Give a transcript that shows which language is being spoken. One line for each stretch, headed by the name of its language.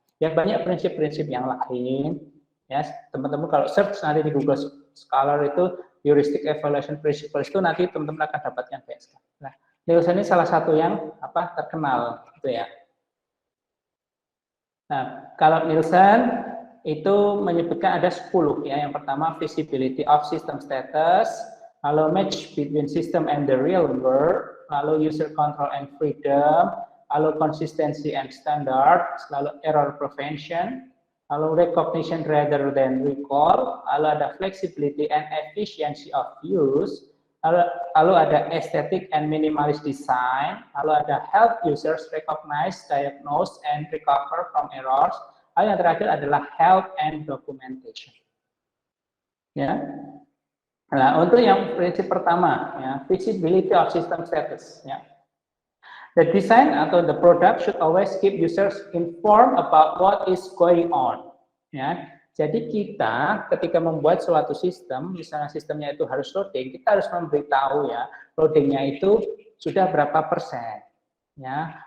Indonesian: Ya banyak prinsip-prinsip yang lain ya. Teman-teman kalau search nanti di Google Scholar itu heuristic evaluation principles itu nanti teman-teman akan dapatkan banyak sekali. Nah, Nielsen ini salah satu yang terkenal gitu ya. Nah, kalau Nielsen itu menyebutkan ada 10 ya. Yang pertama visibility of system status, lalu match between system and the real world, lalu user control and freedom, lalu consistency and standards, lalu error prevention, lalu recognition rather than recall, lalu ada flexibility and efficiency of use, lalu ada aesthetic and minimalist design, lalu ada help users recognize, diagnose, and recover from errors. Lalu yang terakhir adalah help and documentation. Ya. Nah, untuk yang prinsip pertama, ya, visibility of system status. Ya.
English: The design atau the product should always keep users informed about what is going on.
Indonesian: Ya. Jadi kita ketika membuat suatu sistem, misalnya sistemnya itu harus loading, kita harus memberitahu ya, loadingnya itu sudah berapa persen. Ya.